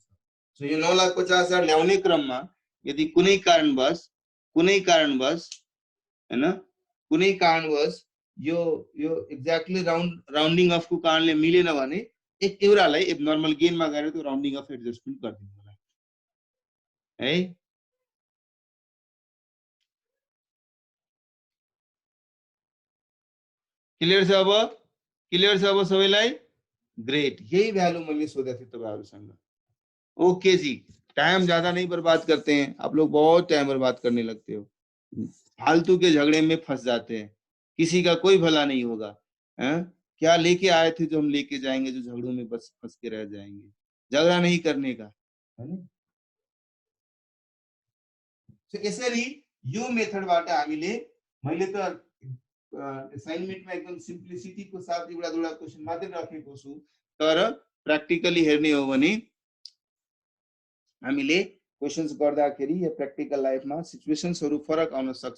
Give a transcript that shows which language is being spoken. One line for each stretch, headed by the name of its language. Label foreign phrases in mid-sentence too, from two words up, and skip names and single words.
Nepali: सो यो 9,50,000 ल्याउने क्रममा यदि कुनै कारणवश हैन, कुनै कारणवश यो
English: exactly rounding off
Nepali: को कारणले मिलेन भने एक एउटालाई एब्नर्मल गेनमा गएर त्यो
English: rounding off adjustment
Nepali: गरिदिनु होला है। क्लियर छ अब, क्लियर छ अब सबैलाई? ग्रेट, यही भ्यालु मैले सोधेको थिएँ तपाईहरुसँग।
Hindi: ओके जी, टाइम ज्यादा नहीं बर्बाद करते हैं, आप लोग बहुत टाइम बर्बाद करने लगते हो, फालतू के झगड़े में फंस जाते हैं, किसी का कोई भला नहीं होगा है? क्या लेके आए थे जो हम लेके जाएंगे, जो झगड़ों में बस फंस के रह जाएंगे, झगड़ा नहीं करने का है ना।
Nepali: तो यसरी यो मेथडबाट हामीले, मैले त असाइनमेन्टमा एकदम सिम्प्लिसिटी को साथ एउटा दुईटा क्वेशन मात्रै राखेको छु, तर प्र्याक्टिकली हेर्ने हो भने हामीले क्वेशन्स गर्दाखेरि या प्र्याक्टिकल लाइफमा सिचुएसन्सहरु फरक आउन सक्छ।